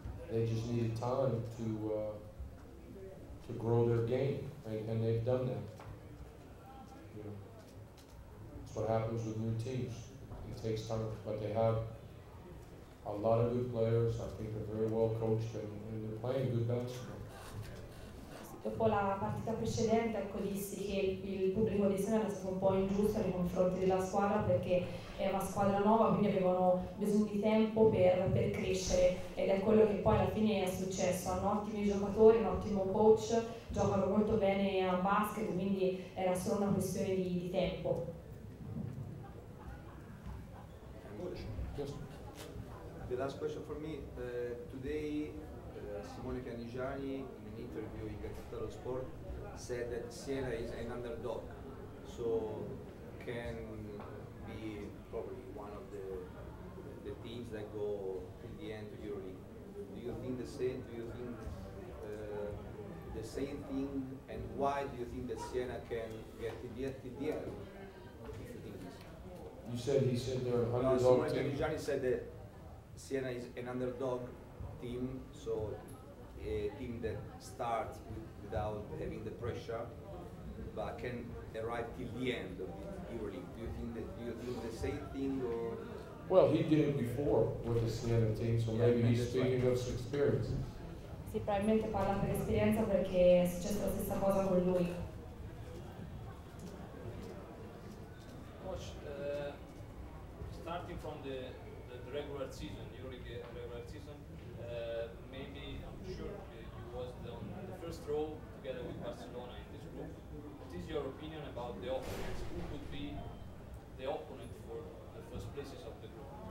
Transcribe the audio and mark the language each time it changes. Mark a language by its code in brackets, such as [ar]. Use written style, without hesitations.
[en] They just needed time to grow their game, and they've done that. That's what happens with new teams. It takes time, but they have a lot of good players. I think they're very well coached, and they're playing good basketball. [it] Dopo la partita precedente, dissi che il pubblico di Siena era stato un po' ingiusto nei confronti della squadra perché è una squadra nuova, quindi avevano bisogno di tempo per crescere, ed è quello che poi alla fine è successo. Hanno ottimi giocatori, un ottimo coach, giocano molto bene a basket, quindi era solo una questione di tempo. [en] Yes. The last question for me, today Simone Canigiani, in an interview in Gazzetta dello Sport, said that Siena is an underdog, so can be probably one of the teams that go till the end to Euroleague. Do you think the same? Do you think the same thing? And why do you think that Siena can get till the end? If you think this. He said they're an underdog Simone team. Canigiani said that Siena is an underdog team, so a team that starts without having the pressure, but can arrive till the end of the EuroLeague. Do you think the same thing, or? Well, he did it before with the Siena team, so maybe he's speaking of experience. [it] Sì, probabilmente parla per esperienza perché è successa la stessa cosa con lui. [en] Coach, starting from the regular season, EuroLeague regular season, maybe I'm sure you was on the first row together with Barcelona in this group. What is your opinion about the opponents? Who could be the opponent for the first places of the group?